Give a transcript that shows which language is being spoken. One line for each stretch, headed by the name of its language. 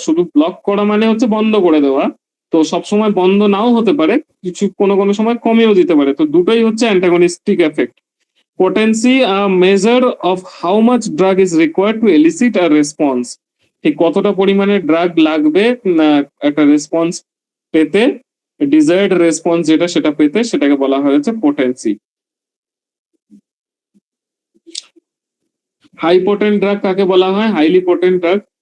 Bangla: শুধু ব্লক করা মানে হচ্ছে বন্ধ করে দেওয়া, তো সবসময় বন্ধ নাও হতে পারে, কিছু কোনো সময় কমিয়েও দিতে পারে। তো দুটোই হচ্ছে antagonistic effect.
English: Potency, a measure of how much drug is required to elicit a response.
Bangla: ঠিক কতটা পরিমাণে ড্রাগ লাগবে একটা রেসপন্স পেতে, ডিজায়ার্ড রেসপন্স যেটা সেটা পেতে, সেটাকে বলা হয়েছে পোটেন্সি। হাই পোটেন্ট ড্রাগ কাকে বলা হয়? Highly potent drug.